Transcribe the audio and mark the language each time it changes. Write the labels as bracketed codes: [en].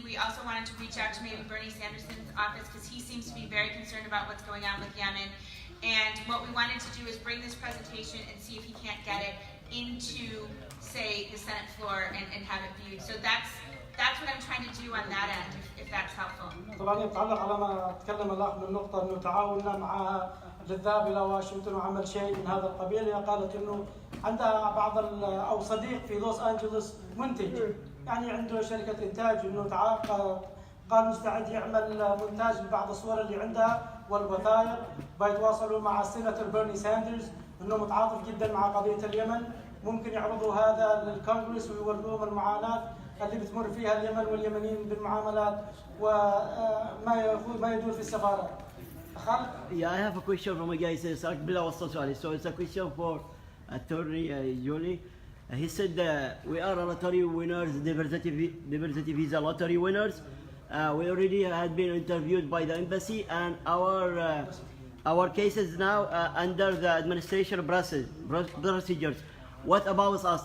[en] We also wanted to reach out to maybe Bernie Sanderson's office because he seems to be very concerned about what's going on with Yemen. And what we wanted to do is bring this presentation and see if he can't get it into, say, the Senate floor and have it viewed. So that's what I'm trying to do on that end, if that's helpful. [ar] طبعا يتعلق على ما تكلم الاخ من نقطه انه تعاوننا معها للذهاب الى واشنطن وعمل شيء من هذا القبيل. هي قالت انه عندها بعض او صديق في لوس انجلوس منتج، يعني عنده شركه انتاج، انه قال مستعد يعمل مونتاج لبعض الصور اللي عندها والوثائق. بيتواصلوا مع السيناتور بيرني ساندرز انه متعاطف جدا مع قضيه اليمن، ممكن يعرضوا هذا للكونغرس ويوروهم المعاناه اللي بتمر فيها اليمن واليمنيين بالمعاملات وما يدور في السفارات. [en] Yeah, I have a question from a guy. He says, so it's a question for Attorney Julie. He said we are a lottery winners, diversity visa lottery winners. We already had been interviewed by the embassy, and our cases now under the administration procedures. What about us?